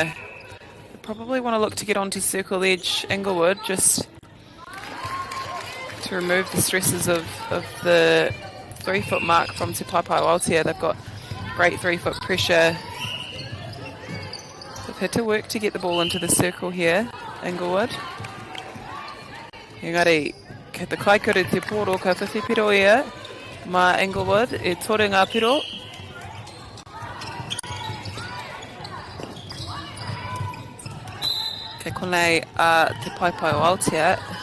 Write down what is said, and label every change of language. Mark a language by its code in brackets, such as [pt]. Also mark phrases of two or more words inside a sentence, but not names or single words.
[en] You probably want to look to get onto circle edge Englewood just to remove the stresses of the 3-foot mark from Te Paipai o Aotea. They've got great 3-foot pressure. They've had to work to get the ball into the circle here, Englewood. [mi] Engari. Kei te kaikere te poro ka whiwhi piro ia ma Englewood e tore ngā piro. Kei konei te Paipai o Aotea.